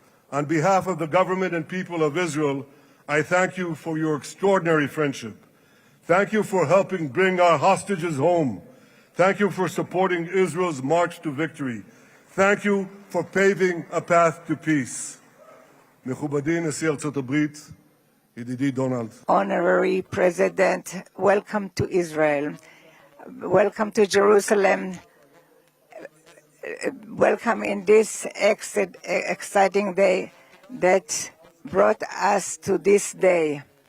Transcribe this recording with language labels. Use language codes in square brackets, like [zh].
[en] On behalf of the government and people of Israel, I thank you for your extraordinary friendship. Thank you for helping bring our hostages home. Thank you for supporting Israel's march to victory. Thank you for paving a path to peace. [he] מכובדי נשיא ארצות הברית, ידידי דונלד. [en] Honorary President, welcome to Israel. Welcome to Jerusalem. Welcome in this exciting day that brought us to this day.